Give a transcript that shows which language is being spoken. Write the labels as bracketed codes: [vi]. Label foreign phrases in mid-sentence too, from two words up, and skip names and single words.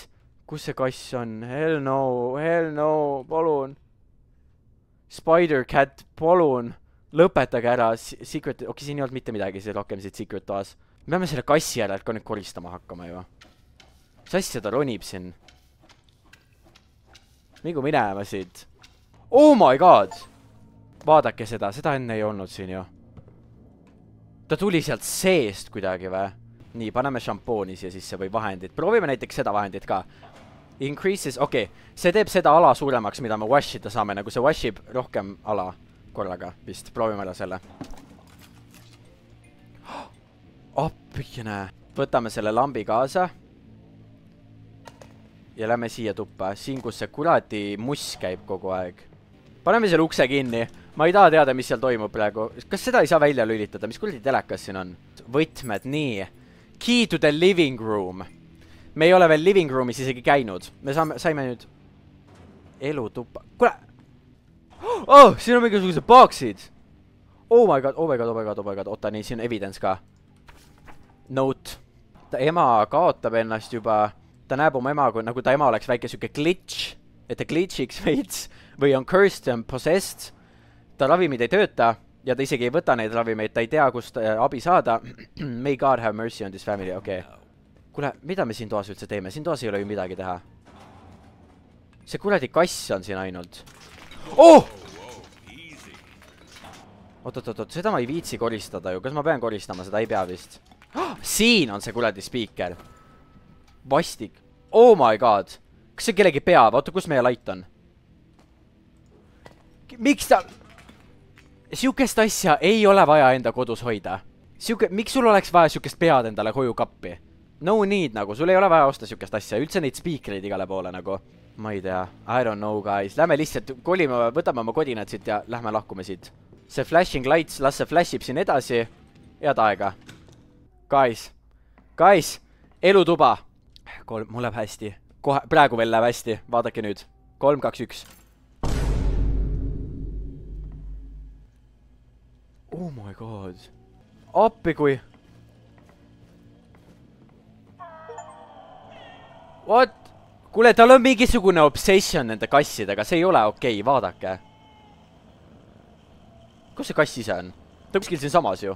[et] Kus see kass on? [en] Hell no, [et] palun. Spider-Cat, palun. Lõpetage ära, secret, okei, siin ei olnud mitte midagi, see rohkem siit secret toas. Me peame selle kassi järelt ka nüüd koristama hakkama ju. Mis asja ta ronib siin? Mingu minema siit. [en] Oh my god! [et] Vaadake seda enne ei olnud siin ju. Ta tuli sealt seest kuidagi või? Nii, paneme šampooni siia sisse või vahendid. Proovime näiteks seda vahendit ka. Increases, okei. See teeb seda ala suuremaks, mida me washida saame, nagu see washib rohkem ala. Korraga, vist. Proovime ära selle. Appikene. Võtame selle lambi kaasa. Ja lähme siia tuppa. Siin, kus see kuradi muss käib kogu aeg. Paneme selle ukse kinni. Ma ei taha teada, mis seal toimub praegu. Kas seda ei saa välja lülitada? Mis kuradi telekas siin on? Võtmed, nii. [en] Key to the living room. [et] Me ei ole veel [en] living roomis [et] isegi käinud. Me saime nüüd elutuppa. Kuule! Oh, siin on mingisugused boxid. [en] Oh my god. [et] Oota, nii, siin on evidence ka. Note. Ta ema kaotab ennast juba. Ta näeb oma ema, nagu ta ema oleks väike süke glitch. Et ta glitchiks veits. Või on [en] cursed and possessed. [et] Ta ravimid ei tööta. Ja ta isegi ei võta neid ravimeid. Ta ei tea, kust abi saada. [en] May God have mercy on this family. [et] Okei. Kuule, mida me siin toas üldse teeme? Siin toas ei ole ju midagi teha. See kuradi kass on siin ainult. Oh! Oot, seda ma ei viitsi koristada ju. Kas ma pean koristama? Seda ei pea vist. Siin on see kuradi spiiker. Vastik. [en] Oh my god. [et] Kas see kellegi pea? Oota, kus meie lait on? Miks ta... Siukest asja ei ole vaja enda kodus hoida. Miks sul oleks vaja siukest pead endale koju kappi? No need nagu, sul ei ole vaja osta siukest asja, üldse neid spiikreid igale poole nagu. Ma ei tea, [en] I don't know guys, [et] lähme lihtsalt kolime, võtame oma kodinad siit ja lähme lahkume siit. See [en] flashing lights, [et] las see flashib siin edasi. Head aega. Guys, elutuba. Mul läheb hästi. Kohe, praegu veel läheb hästi, vaadake nüüd. 3, 2, 1. [en] Oh my god. [et] Appi kui. What? Kuule, tal on mingisugune obsession nende kassidega, see ei ole okei, vaadake. Kus see kass ise on? Ta kuskil siin samas ju.